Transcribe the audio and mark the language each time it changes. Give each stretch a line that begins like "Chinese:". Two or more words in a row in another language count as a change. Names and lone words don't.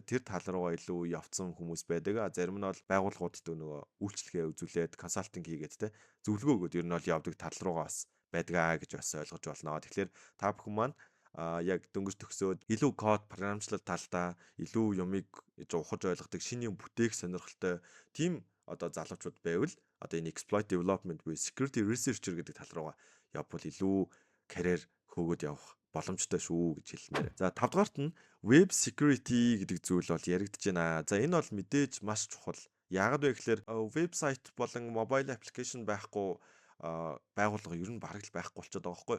Mongolian: Тэр тал руугаа илүү явцсан хүмүүс байдаг. Зарим нь бол байгууллагуудад нөгөө үйлчлэгээ үзүүлээд консалтинг хийгээд те зөвлөгөө өгөөд ер нь бол явдаг тал руугаа бас байдгаа гэж бас ойлгож байна. Тэгэхээр та бүхэн маань яг дөнгөж төгсөөд илүү код програмчлал талдаа илүү юмыг ухаж ойлгодог шинэ юм бүтээх сонирхолтой тийм одоо залуучууд байвал одоо энэ
English: exploit development
Mongolian: буюу
English: security researcher
Mongolian: гэдэг тал руугаа явбал илүү карьер хөөгд явах боломжтой шүү гэж хэлмээр. За 5 дугаарт нь
English: web security
Mongolian: гэдэг зүйл бол яригдж байна. За энэ бол мэдээж маш чухал. Яагаад вэ гэхээр вебсайт болон
English: mobile application
Mongolian: байхгүй байгууллага ер нь бараг л байхгүй болчиход байгаа байхгүй.